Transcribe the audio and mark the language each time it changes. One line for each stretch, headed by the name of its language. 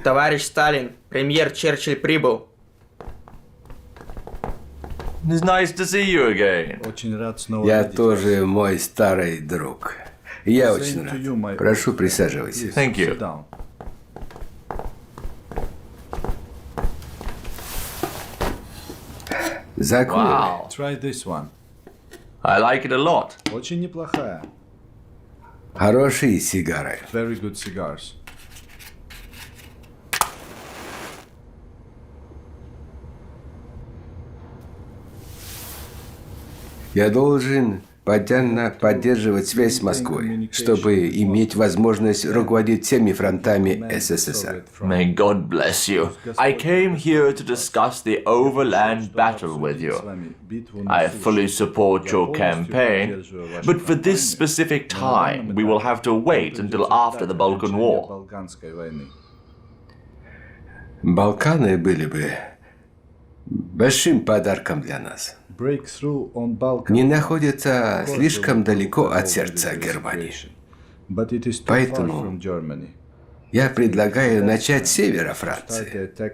Russian: Товарищ Сталин, премьер Черчилль прибыл.
English: It's nice to see you again.
Russian: Я тоже мой старый друг. Я очень рад. Прошу, присаживайся.
English: Thank you.
Russian: Закуривай.
English: Wow. Try this one. I like it a lot.
Russian: Очень неплохая. Хорошие сигары.
English: Very good cigars.
Russian: Я должен постоянно поддерживать связь с Москвой, чтобы иметь возможность руководить всеми фронтами СССР.
English: May God bless you. I came here to discuss the overland battle with you. I fully support your campaign, but for this specific time, we will have to wait until after the Balkan War.
Russian: Балканы были бы большим подарком для нас. Не находится слишком далеко от сердца Германии. Поэтому я предлагаю начать с севера Франции.